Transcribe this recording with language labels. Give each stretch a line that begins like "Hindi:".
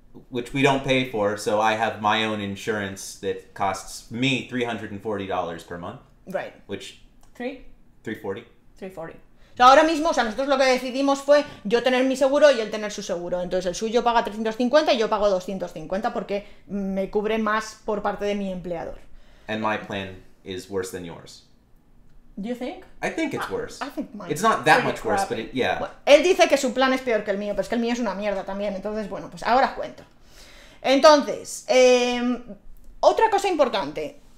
English: Which we don't pay for, so I have my own insurance that costs me $340 per month. Right. Which... $340. 340.
Spanish: O sea, ahora mismo, o sea, nosotros lo que decidimos fue yo tener mi seguro y él tener su seguro. Entonces el suyo paga 350 y yo pago 250 porque me cubre más por parte de mi empleador.
English: And my plan is worse than yours. Do you think? I think it's worse. I think mine It's not that pretty much worse, crappy. but yeah.
Spanish: Bueno, él dice que su plan es peor que el mío, pero es que el mío es una mierda también. Entonces, bueno, pues ahora os cuento. Entonces, otra cosa importante.